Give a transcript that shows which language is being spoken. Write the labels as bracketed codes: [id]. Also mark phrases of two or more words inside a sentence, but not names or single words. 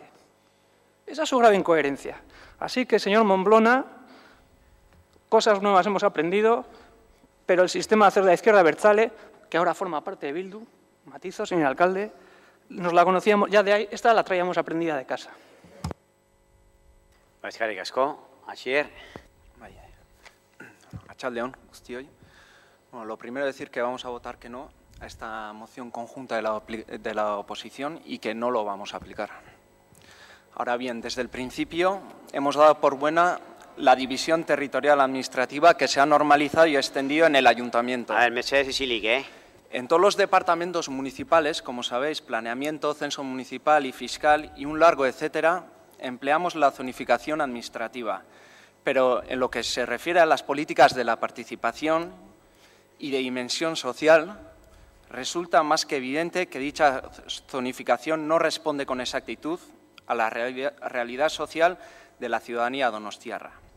[es] Esa es su grave incoherencia. Así que, señor Momblona, cosas nuevas hemos aprendido, pero el sistema de hacer de la izquierda abertzale, que ahora forma parte de Bildu, matizo, señor alcalde, nos la conocíamos, ya de ahí, esta la traíamos aprendida de casa. [eu] Eskerrik asko, Asier. Arratsalde-on, guztioi. [es] Bueno, lo primero es decir que vamos a votar que no a esta moción conjunta de la oposición y que no lo vamos a aplicar. Ahora bien, desde el principio hemos dado por buena la división territorial administrativa que se ha normalizado y extendido en el ayuntamiento. A ver, [eu] mesedez isilik, [es] En todos los departamentos municipales, como sabéis, planeamiento, censo municipal y fiscal y un largo etcétera, empleamos la zonificación administrativa, pero en lo que se refiere a las políticas de la participación y de dimensión social, resulta más que evidente que dicha zonificación no responde con exactitud a la realidad social de la ciudadanía donostiarra.